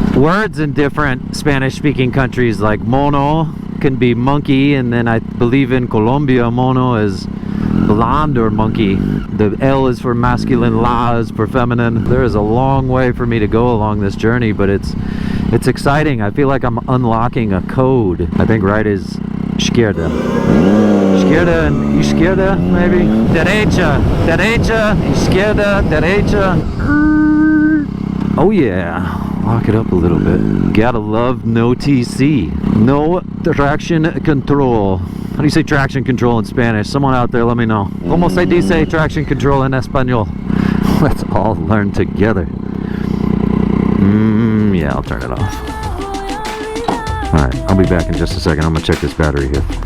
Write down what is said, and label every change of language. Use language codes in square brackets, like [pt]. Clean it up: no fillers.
[en] Words in different Spanish-speaking countries like mono can be monkey, and then I believe in Colombia mono is blonde or monkey. The L is for masculine, la is for feminine. There is a long way for me to go along this journey, but it's exciting. I feel like I'm unlocking a code. I think right is izquierda. [es] Izquierda and izquierda, maybe? Derecha, derecha, izquierda, derecha. [en] Oh yeah. Lock it up a little bit. Gotta love no TC. No traction control. How do you say traction control in Spanish? Someone out there, let me know. [es] ¿Cómo se dice traction control en español? [en] Let's all learn together. Yeah, I'll turn it off. Alright, I'll be back in just a second. I'm gonna check this battery here.